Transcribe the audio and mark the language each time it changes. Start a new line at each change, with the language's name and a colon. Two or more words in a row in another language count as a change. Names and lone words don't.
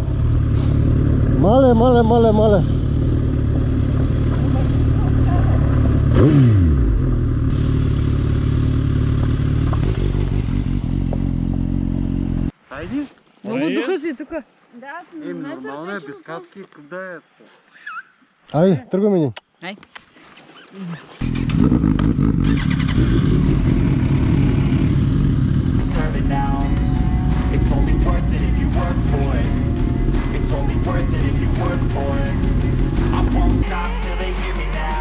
Bulgarian: Мале. Хайди. Много духа си тук. Да, аз нормално е, без каски, къде е? Айде, тръгваме ни. Ай.
English: It's only worth it if you work for it. It's only worth it if you work for it. I won't stop till they hear me now.